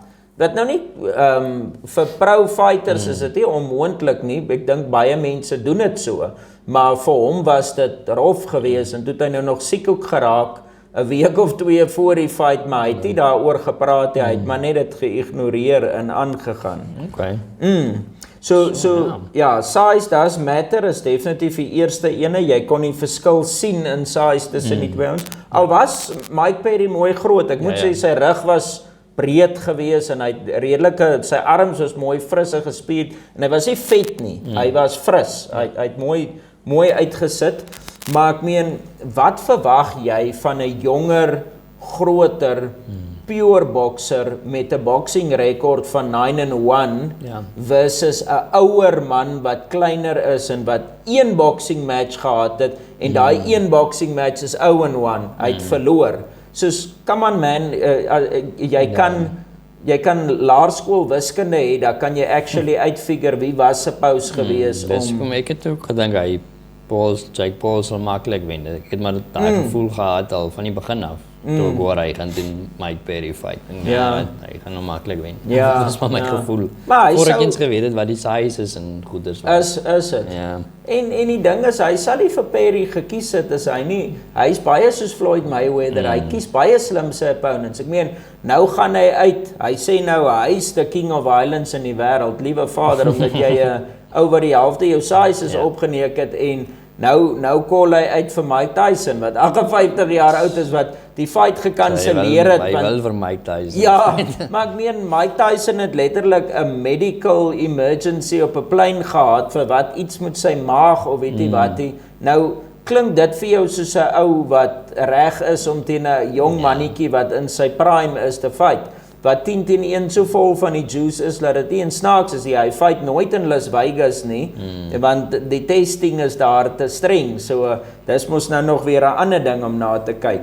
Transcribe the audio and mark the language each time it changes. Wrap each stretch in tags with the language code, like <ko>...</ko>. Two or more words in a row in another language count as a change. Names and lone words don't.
<af>Wat nou nie, vir pro-fighters is dit nie onmoontlik nie, ek dink baie mense doen dit so, maar vir hom was dit rof gewees, en toe het hy nou nog siek ook geraak, 'n week of 2 voor die fight, maar hy het nie daaroor gepraat, hy het maar net dit geïgnoreer en aangegaan. Okay. So ja,</af> <en>size does matter</en> <af>is definitief die eerste ene, jy kon die verskil sien in size tussen die twee ons. Al was Mike Perry mooi groot, ek moet sê sy rug was breed gewees, en hy het redelike, sy arms was mooi fris en gespierd, en hy was nie vet nie, hy was fris, hy het mooi uitgesit, maar ek meen, wat verwag jy van 'n jonger, groter, pure boxer met 'n boxing rekord van 9-1 versus 'n ouer man wat kleiner is en wat een</af> <en>boxing match</en> <af>gehad het, en daai een</af> <en>boxing match</en> <af>is 0-1, hy het verloor. Soos,</af> <en>come on man,</en> <af>jy kan laerskool wiskunde hê, dan kan jy actually uitfigure wie was supposed gewees om... Ek het ook gedink, Jake Paul sal maklik wen. Ek het maar daai gevoel gehad al van die begin af, toe ek hoor hy gaan teen Mike Perry fight, en hy gaan nou maklik wen. Ja, dat is maar my gevoel. Voor ek eens geweet het wat die size is en goeders was. Is het. Ja. En die ding is, hy sal nie vir Perry gekies het, hy is baie soos Floyd Mayweather, hy kies baie slimse opponents. Ek meen, nou gaan hy uit, hy sê nou, hy is</af> <en>the king of violence</en> <af>in die wêreld, liewe vader, omdat jy oor die helfte jou size is opgeneek het, en nou call hy uit vir Mike Tyson, wat 58 jaar oud is, wat die fight gekanselleer het. Hy wil vir Mike Tyson. Ja, maar ek meen, Mike Tyson het letterlik 'n</af> <en>medical emergency</en> <af>op 'n plein gehad, vir wat iets met sy maag, of weet jy wat hy, nou klink dit vir jou soos 'n ou wat reg is om teen 'n jong mannetjie wat in sy prime is te fight, wat 10-1 so vol van die juice is, dat dit nie en snaaks is, hy fight nooit in Las Vegas nie, want die testing is daar te streng, so dis mos nou nog weer 'n ander ding om na te kyk.</af>